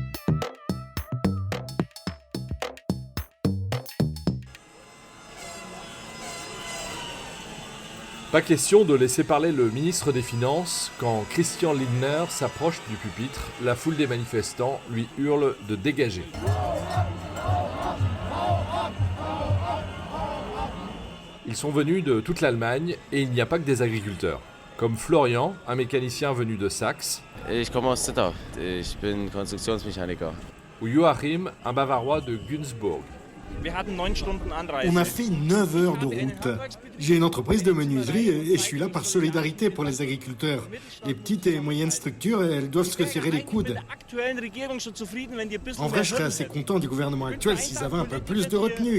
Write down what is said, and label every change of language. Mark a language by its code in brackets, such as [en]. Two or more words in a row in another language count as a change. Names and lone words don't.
[fr] Pas question de laisser parler le ministre des Finances quand Christian Lindner s'approche du pupitre. La foule des manifestants lui hurle de dégager. Ils sont venus de toute l'Allemagne et il n'y a pas que des agriculteurs. Comme Florian, un mécanicien venu de Saxe. [de] Ich komme aus Zittau. Ich bin Konstruktionsmechaniker. [fr] Ou Joachim, un Bavarois de Günzburg. On a fait 9 heures de route. J'ai une entreprise de menuiserie et je suis là par solidarité pour les agriculteurs. Les petites et moyennes structures, elles doivent se serrer les coudes. En vrai, je serais assez content du gouvernement actuel s'ils avaient un peu plus de retenue.